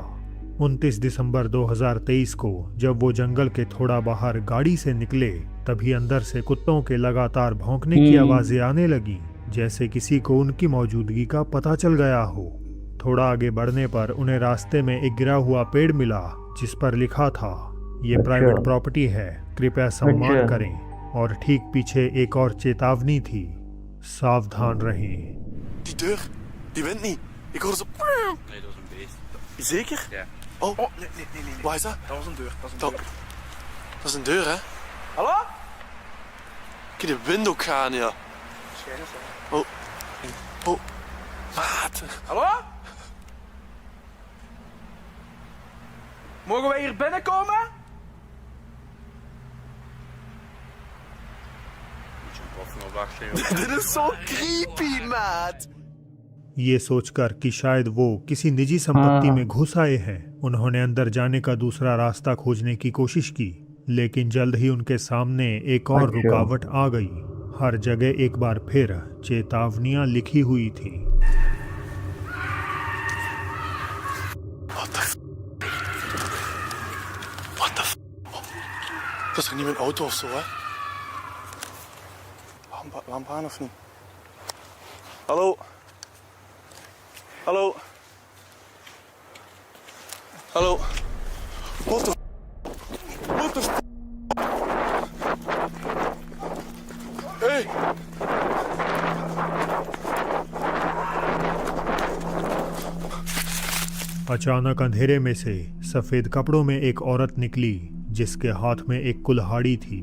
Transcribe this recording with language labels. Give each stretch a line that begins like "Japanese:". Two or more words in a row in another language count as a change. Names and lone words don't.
Hindi: 29 दिसंबर 2023 को जब वो जंगल के थोड़ा बाहर गाड़ी से निकले, तभी अंदर से कुत्तों के लगातार भौंकने की आवाजें आने लगी, जैसे किसी को उनकी मौजूदगी का पता चल गया हो। थोड़ा आगे बढ़ने पर उन्हें रास्ते में एक गिरा हुआ पेड़ मिला, जिस पर लिखा था, ये
English: private property
Hindi: है, कृपया सम्मान करें। और ठीक पीछे एक और चेतावनी थी, सावधान रहें।
Dutch: Die deur, die wint niet. Ik hoorde zo... Nee, dat was een beest. Zeker? Ja. Oh, Nee. waar is dat? Dat was een deur. Dat was een Dat, deur. dat is een deur, hè? Hallo? Kun je de wind ook gaan, ja. Waarschijnlijk zo. Oh, maat. Hallo? Mogen wij hier binnenkomen? Moet je een koffie op wachten, Dit is zo creepy, maat. ये सोचकर कि शायद वो किसी निजी संपत्ति में घुस आए हैं, उन्होंने अंदर जाने का दूसरा रास्ता खोजने की कोशिश की, लेकिन जल्द ही उनके सामने एक और रुकावट आ गई। हर जगह एक बार फिर चेतावनियां लिखी हुई थी।
English: What the f...
Dutch: Dat is toch niet mijn auto of zo, hè? Lamp aan of niet? Hallo? Hallo? Hallo?
English: What the f... What the f... Hey!
Hindi: अचानक अंधेरे में से सफेद कपड़ों में एक औरत निकली, जिसके हाथ में एक कुल्हाड़ी थी।